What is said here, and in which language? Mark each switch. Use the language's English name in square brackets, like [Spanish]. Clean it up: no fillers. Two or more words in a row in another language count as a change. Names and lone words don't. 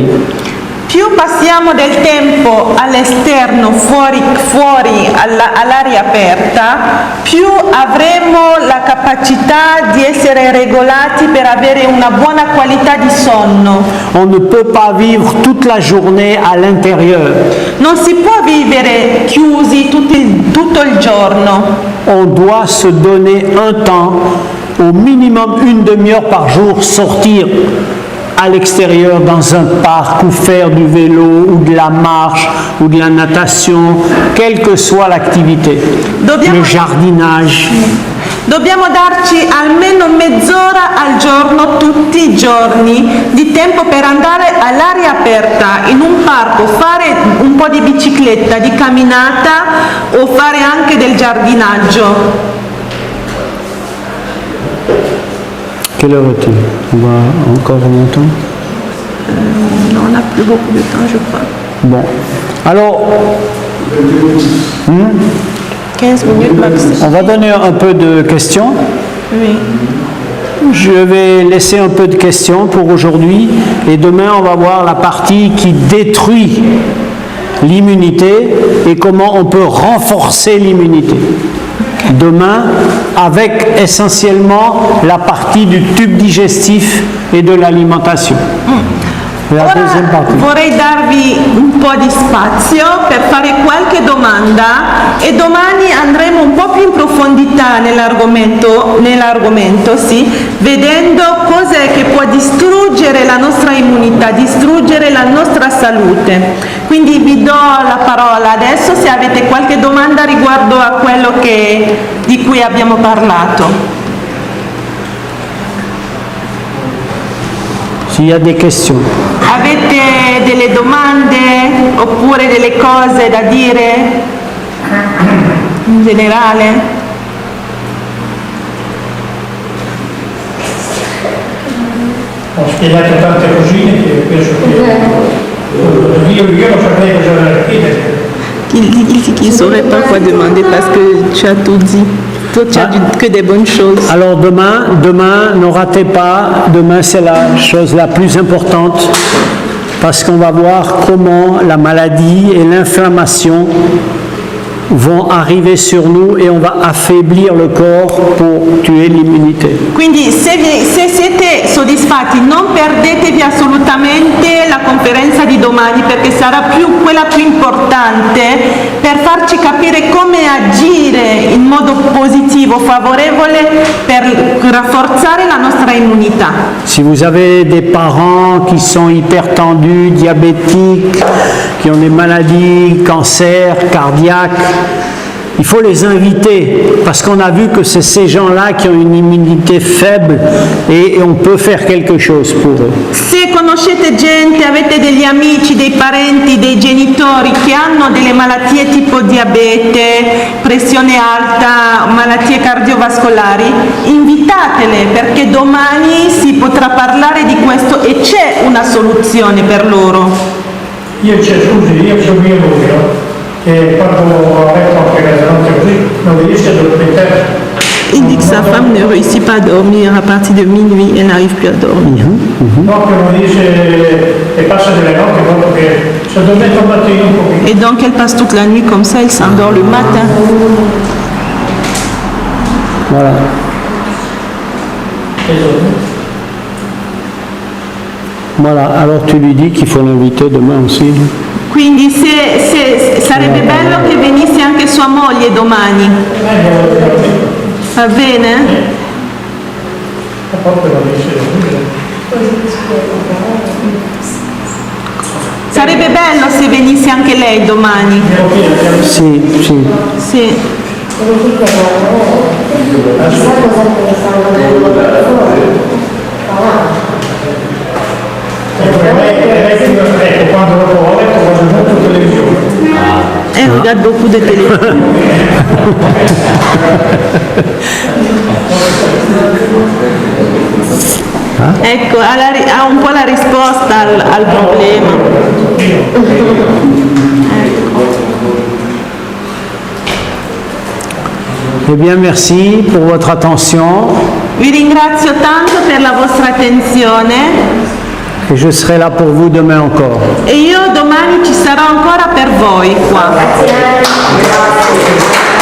[Italian] Più passiamo del tempo all'esterno, fuori all'aria aperta, più avremo la capacità di essere regolati per avere una buona qualità di sonno. [French] On ne peut pas vivre toute la journée à l'intérieur. [Italian] Non si può vivere chiusi tutto il giorno. [French] On doit se donner un temps, au minimum une demi-heure par jour, sortir à l'extérieur dans un parc ou faire du vélo ou de la marche ou de la natation, quelle que soit l'activité, le jardinage. [Italian] Dobbiamo darci almeno mezz'ora al giorno, tutti i giorni, di tempo per andare all'aria aperta, in un parco, fare un po' di bicicletta, di camminata o fare anche del giardinaggio. [French] Quelle heure est-il? On va encore longtemps? On n'a plus beaucoup de temps, je crois. Bon. Alors, 15 minutes maximum. on va donner un peu de questions. Oui. Je vais laisser un peu de questions pour aujourd'hui et demain on va voir la partie qui détruit l'immunité et comment on peut renforcer l'immunité. Demain, avec essentiellement la partie du tube digestif et de l'alimentation. La deuxième partie. [Italian] Vorrei darvi un po' di spazio per fare qualche domanda e domani andremo un po' più in profondità nell'argomento, sì, vedendo cos'è che può distruggere la nostra immunità, distruggere la nostra salute. Quindi vi do la parola adesso se avete qualche domanda riguardo a quello di cui abbiamo parlato. [French] S'il y a des questions. [Italian] Avete delle domande oppure delle cose da dire in generale? Ho spiegato tante cosine che penso che io non saprei cosa chiedere. [French] Il dit qu'il ne saurait pas quoi demander parce que tu as tout dit. Toi, tu as dit que des bonnes choses. Alors demain, ne ratez pas, demain c'est la chose la plus importante parce qu'on va voir comment la maladie et l'inflammation vont arriver sur nous et on va affaiblir le corps pour tuer l'immunité. [Italian] Quindi se siete soddisfatti non perdetevi assolutamente la conferenza di domani perché sarà quella più importante per farci capire come agire in modo positivo, favorevole per rafforzare la nostra immunità. [French] Si vous avez des parents qui sont hypertendus, diabétiques, qui ont des maladies, cancer, cardiaques, il faut les inviter parce qu'on a vu que c'est ces gens-là qui ont une immunité faible et on peut faire quelque chose pour eux. [Italian] Se conoscete gente, avete degli amici, dei parenti, dei genitori che hanno delle malattie tipo diabete, pressione alta, malattie cardiovascolari, invitatele perché domani si potrà parlare di questo e c'è una soluzione per loro. Io c'ho mio numero che quando ho letto anche mezzanotte così non riesce a dormire. [French] Il dit que sa femme ne réussit pas à dormir à partir de minuit, elle n'arrive plus à dormir. [Italian] Proprio non riesce e passa delle notti proprio che si addormenta al mattino un pochino. [French] Et donc elle passe toute la nuit comme ça, elle s'endort le matin. Voilà. Voilà, alors tu lui dis qu'il faut l'inviter demain aussi. [Italian] Quindi sarebbe bello che venisse anche sua moglie domani. Va bene? Sarebbe bello se venisse anche lei domani. Sì, sì. Sì. Ecco, quando dopo ho letto guardo molto televisione. [French] Elle regarde beaucoup de télé. [Italian] Ecco, ha un po' la risposta al problema. [French] Eh bien, merci pour votre attention [Italian] Vi ringrazio tanto per la vostra attenzione [French] et je serai là pour vous demain encore. [Italian] e io domani ci sarò ancora per voi qua.